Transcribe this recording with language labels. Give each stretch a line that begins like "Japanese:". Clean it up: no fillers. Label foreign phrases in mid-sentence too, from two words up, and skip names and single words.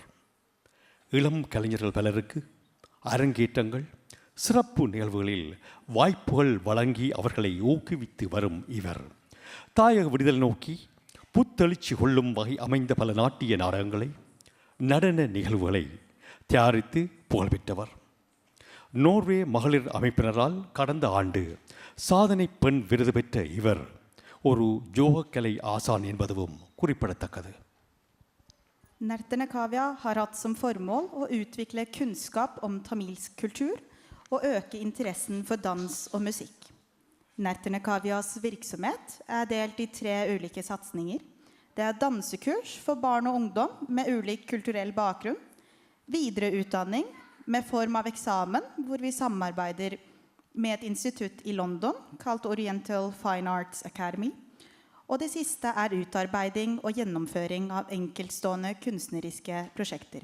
Tamil: இளம் கலைஞர்கள் பலருக்கு அரங்கேற்றங்கள், சிறப்பு நிகழ்வுகளில் வாய்ப்புகள் வழங்கி அவர்களை ஊக்குவித்து வரும் இவர் தாயக விடுதலை நோக்கி புத்தெழுச்சி கொள்ளும் வகை அமைந்த பல நாட்டிய நாடகங்களை, நடன நிகழ்வுகளை தயாரித்து புகழ்பெற்றவர். நோர்வே மகளிர் அமைப்பினரால் கடந்த ஆண்டு சாதனை பெண் விருது பெற்ற இவர் ஒரு யோகக்கலை ஆசான் என்பதும் குறிப்பிடத்தக்கது.
Norwegian: Nærtene Kavia har hatt som formål å utvikle kunnskap om tamilsk kultur og øke interessen for dans og musikk. Nærtene Kavias virksomhet er delt i 3 ulike satsninger. Det er dansekurs for barn og ungdom med ulik kulturell bakgrunn, videreutdanning med form av eksamen, hvor vi samarbeider med et institutt i London kalt Oriental Fine Arts Academy, og det siste er utarbeiding og gjennomføring av enkeltstående kunstneriske prosjekter.